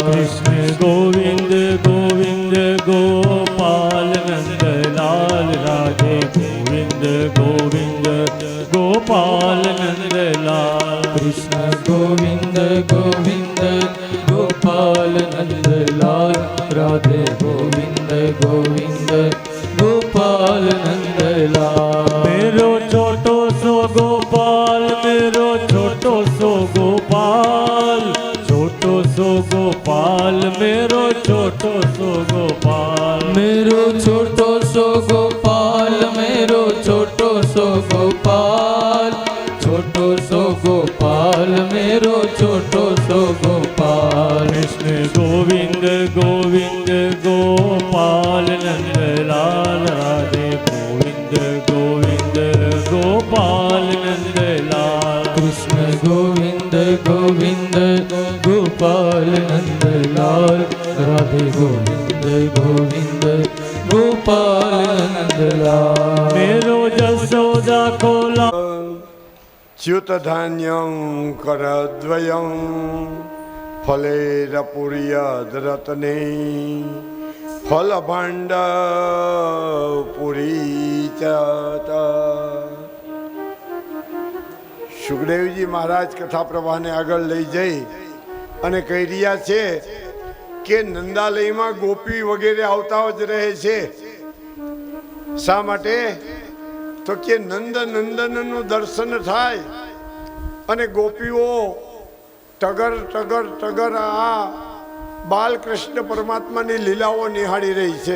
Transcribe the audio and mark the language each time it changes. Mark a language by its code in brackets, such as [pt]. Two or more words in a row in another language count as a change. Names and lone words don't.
[bra] कृष्ण गोविंद गोविंद गोपाल नंद लाल राधे गोविंद गोविंद गोपाल नंद लाल। कृष्ण गोविंद गोविंद गोपाल नंद लाल राधे गोविंद गोविंद गोपाल नंद लाल। मेरो छोटो सो गोपाल मेरो छोटो सो गोपाल छोटो सो गोपाल मेरो छोटो सो गोपाल मेरो छोटो सो गोपाल मेरो छोटो सो गोपाल छोटो सो गोपाल मेरो छोटो सो गोपाल। कृष्ण गोविंद गोविंद गोपाल नंद लाल राधे गोविंद गोविंद गोपाल नंद लाल। कृष्ण गोविंद गोविंद गोपाल नंद लाल राधे गोविंद गोविंद गोपाल नंद लाल। मेरो जसोदा कोला [sa] च्युत धान्यं करद्वयं फलेरपुर्यद्रत्ने फल भाण्ड पुरी [gu] સુખદેવજી મહારાજ કથા પ્રવાહને આગળ લઈ જઈ અને કહી રહ્યા છે કે નંદાલયમાં ગોપી વગેરે આવતા જ રહે છે। શા માટે તો કે નંદ નંદનનું દર્શન થાય અને ગોપીઓ ટગર ટગર ટગર આ બાલકૃષ્ણ પરમાત્માની લીલાઓ નિહાળી રહી છે।